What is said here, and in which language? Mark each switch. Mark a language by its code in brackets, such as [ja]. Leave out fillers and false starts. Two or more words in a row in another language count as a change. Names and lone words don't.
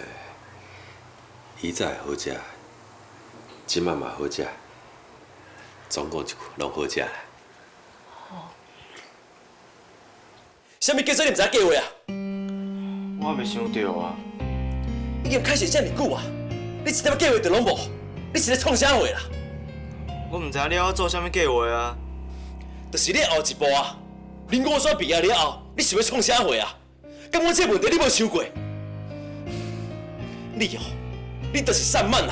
[nan] 以前好食，即摆嘛好食，总共一句拢好食啦。啥物叫做你毋知计划啊？我未想到啊。已经开始遮尔久啊！你一点计划都拢无，你是咧创啥话啦？我毋知你要做啥物计划啊。就是你后一步啊！你5选毕业了后，你想要创啥话啊？敢我这问题你无想过？你哦， 你就是散漫啦！